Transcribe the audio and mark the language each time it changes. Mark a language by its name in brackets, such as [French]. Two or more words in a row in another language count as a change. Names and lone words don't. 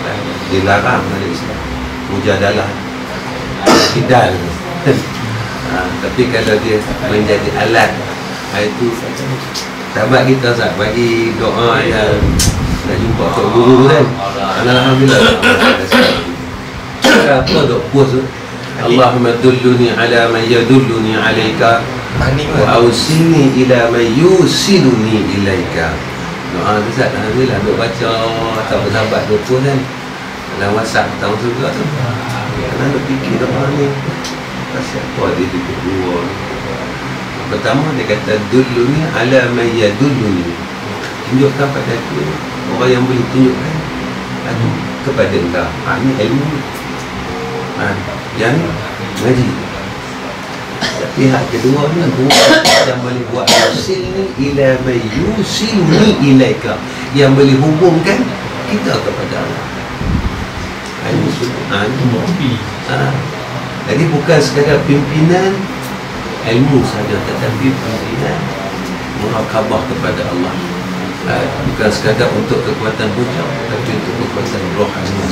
[Malay] dilarang oleh Islam. Mujadalah kidal. Tapi kalau dia menjadi alat, itu sahabat kita Ustaz bagi doa yang nak jumpa Tok Guru kan. Alhamdulillah. Apa dok puas tu? [Arabic] اللهم دلني على من يدلني عليك وأوصلني إلى من يوصلني إليك. [Malay] Doa tu Ustaz, alhamdulillah duk baca atau sahabat duk puas kan. Dalam WhatsApp tahu juga tu. Kerana duk fikir doa ni. Pasal apa dia duduk dua. Pertama dia kata [Arabic] دلني على من يدلني. [Malay] Tunjukkan pada aku orang yang boleh tunjukkan aku kepada engkau. Ini ilmu. Yang ngaji. Tapi hak kedua ni guru yang boleh buat [Arabic] يوصلني إلى من يوصلني إليك, [Malay] yang boleh hubungkan kita kepada Allah. Ini sunnah. Jadi bukan sekadar pimpinan ilmu saja, tetapi pimpinan murakabah kepada Allah. Bukan sekadar untuk kekuatan hujah, tapi untuk kekuatan rohani.